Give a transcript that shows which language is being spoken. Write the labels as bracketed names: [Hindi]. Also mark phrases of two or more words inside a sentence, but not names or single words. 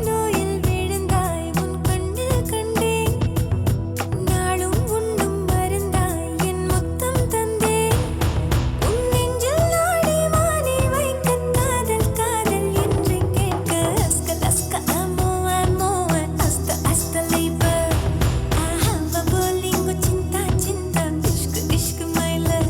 [Tamil] நோயில் விழுந்தாய் உன் கண்ணில் கண்டேன் நாளும் உண்ணும் மருந்தாய் என் முத்தம் தந்தேன் உன் நெஞ்சில் நாடி மாறி வைக்க காதல் என்று கேட்க லஸ்க அமோ அஸ்த லைபர் ahava bolingo cinta ishq [English] my love